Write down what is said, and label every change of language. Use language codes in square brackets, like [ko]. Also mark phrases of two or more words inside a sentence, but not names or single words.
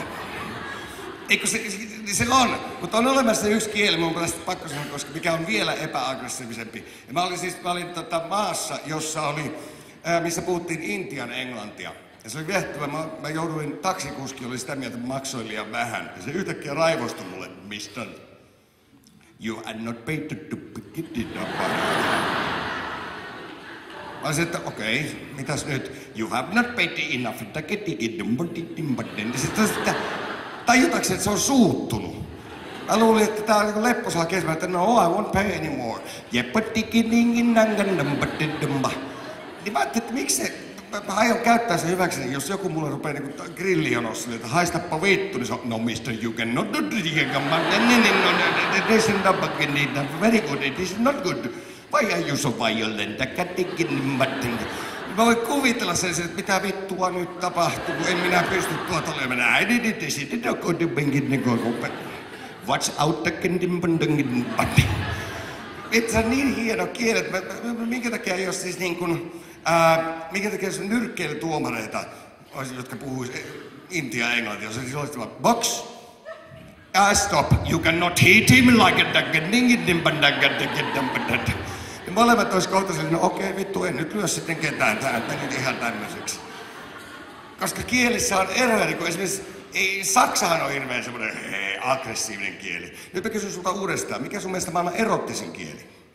[fi] Eikö se on, mutta on olemassa yksi kieli, mun on pakko sanoa, koska mikä on vielä epäaggressiivisempi. Ja mä olin maassa, jossa oli, missä puhuttiin Intian englantia. Ja se oli viehättävä. Mä jouduin, taksikuski oli sitä mieltä, että maksoin liian vähän. Ja se yhtäkkiä raivostui mulle, [en] Mister, you are not paid to get it. [fi] Mä olisin, että okei, mitäs nyt? [en] You have not paid enough to get it. [fi] Ja sitten tajutakseni, että se on suuttunut. Mä luulin, että tää on lepposaa kesä, että no, [en] I won't pay anymore. [fi] Niin mä ajattelin, että miksi se... Mä aion käyttää sen hyväkseni, jos joku mulle rupeaa grillijonossa, että haistappa vittu, niin se on, [en] no mister, you cannot do this, this is not very good, this is not good. Why are you so violent? [fi] Mä voin kuvitella sen, että mitä vittua nyt tapahtuu, kun en minä pysty tuota olemaan. [en] Watch out the [fi] se on niin hieno kieli, että minkä takia ei ole siis niin kuin, minkä takia jos on nyrkkeilytuomareita, jotka puhuis intia englantia, se olisi vaan [en] box, stop, you cannot hit him like a [fi] ja molemmat olisi kohta silleen, no okei, vittu, en nyt lyö sitten ketään, tää meni ihan tämmöiseksi. Koska kielissä on eroja, niin kuin esimerkiksi saksahan on hirveän semmoinen aggressiivinen kieli. Nyt mä kysyn sulta uudestaan, mikä sun mielestä maailman erottisin kieli?